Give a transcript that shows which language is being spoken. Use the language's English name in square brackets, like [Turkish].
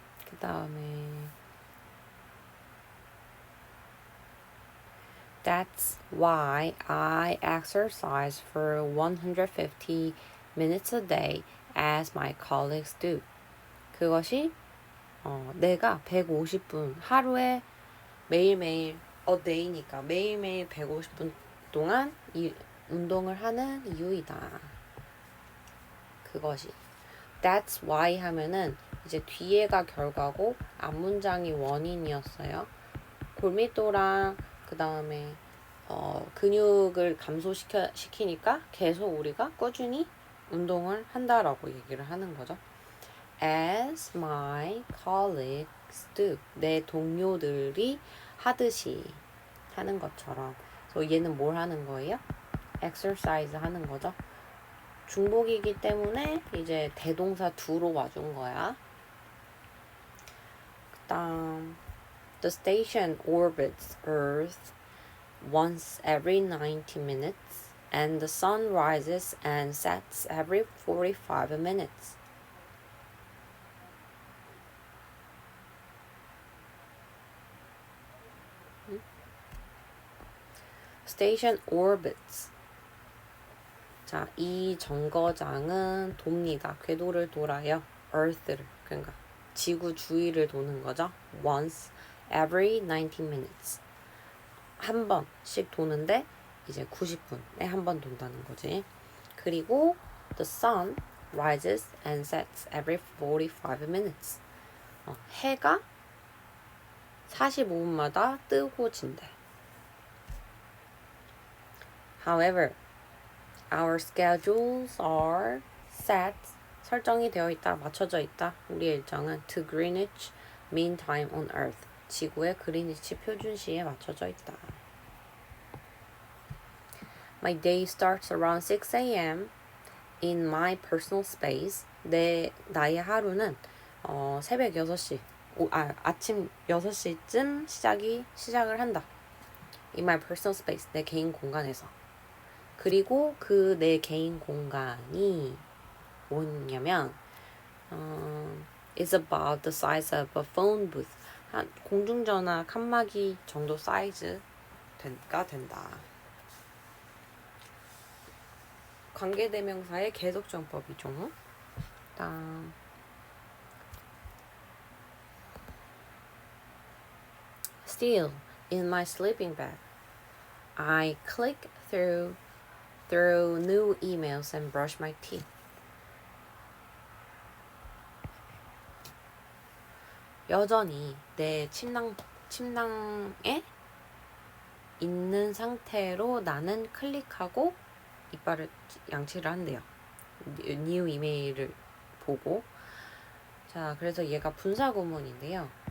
[Korean] 그 다음에 [English] That's why I exercise for 150 minutes a day as my colleagues do. [Korean] 그것이 내가 150분 하루에 매일매일 day니까 매일매일 150분 동안 이 운동을 하는 이유이다. 그것이 [English] That's why [Korean] 하면은 이제 뒤에가 결과고 앞문장이 원인이었어요. 골밀도랑 그 다음에 근육을 감소시키니까 계속 우리가 꾸준히 운동을 한다라고 얘기를 하는 거죠. [English] As my colleagues do. [Korean] 내 동료들이 하듯이 하는 것처럼. 그래서 얘는 뭘 하는 거예요? exercise 하는 거죠. 중복이기 때문에 이제 대동사 do로 와준 거야. 그다음 [English] The station orbits Earth once every 90 minutes and the sun rises and sets every 45 minutes. Station orbits. [Korean] 자, 이 정거장은 돕니다. 궤도를 돌아요. Earth를. 그러니까 지구 주위를 도는 거죠. [English] Once every 90 minutes. [Korean] 한 번씩 도는데 이제 90분에 한 번 돈다는 거지. [English] 그리고 the sun rises and sets every 45 minutes. [Korean] 해가 45분마다 뜨고 진대. [English] However, our schedules are set. [Korean] 설정이 되어 있다, 맞춰져 있다. 우리의 일정은 [English] to Greenwich Mean Time on Earth. [Korean] 지구의 그리니치 표준시에 맞춰져 있다. [English] My day starts around 6 a.m. in my personal space. [Korean] 나의 하루는 새벽 6시, 아침 6시쯤 시작을 한다. [English] In my personal space. [Korean] 내 개인 공간에서. 그리고 그 내 개인 공간이 뭐냐면 [English] is about the size of a phone booth. [Korean] 한 공중전화 칸막이 정도 사이즈가 된다. 관계대명사의 계속정법이죠. 다음 [English] Still in my sleeping bag. I click through new emails and brush my teeth. [Korean] 여전히 내 침낭에 있는 상태로 나는 클릭하고 이빨을 양치를 한대요. new 이메일을 보고. 자, 그래서 얘가 분사 구문인데요.